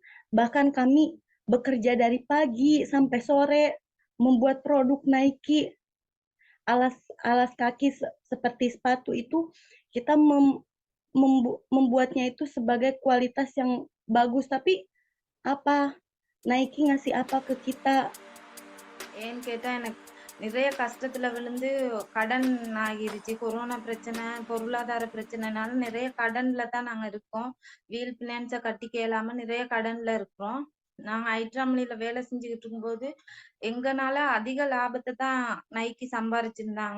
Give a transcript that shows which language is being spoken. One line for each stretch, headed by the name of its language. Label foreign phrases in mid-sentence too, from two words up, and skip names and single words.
Indonesian: Bahkan kami bekerja dari pagi sampai sore membuat produk Nike, alas kaki seperti sepatu itu kita membuatnya itu sebagai kualitas yang bagus, tapi apa Nike ngasih apa ke kita?
Tamil: ஏன்னு கேட்டா எனக்கு நிறைய கஷ்டத்துல விழுந்து கடன் ஆகிருச்சு. கொரோனா பிரச்சனை, பொருளாதார பிரச்சனைனால நிறைய கடன்ல தான் நாங்க இருக்கோம். வீல் பினான்ஸை கட்டிக்க இயலாம நிறைய கடன்ல இருக்கிறோம். நாங்க ஐட்ராமணில வேலை செஞ்சுக்கிட்டு இருக்கும்போது எங்கனால அதிக லாபத்தை தான் நைக்கி சம்பாரிச்சிருந்தாங்க.